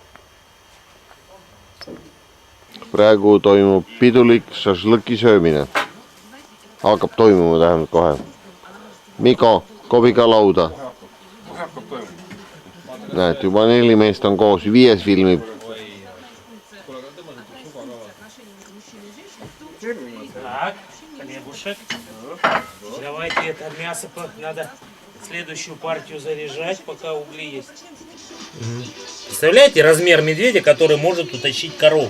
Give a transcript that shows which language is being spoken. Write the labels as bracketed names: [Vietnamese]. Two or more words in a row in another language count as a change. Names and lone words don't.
[Estonian] Praegu toimub pidulik šašlõki söömine. Hakkab toimuma tähendab kohe. Miko, kobi ka lauda. Näed, juba 4 meest on koos, 5 filmib. [Russian] Так, хлебушек. Давайте это мясо надо следующую партию заряжать, пока угли есть. Представляете размер медведя, который может утащить корову?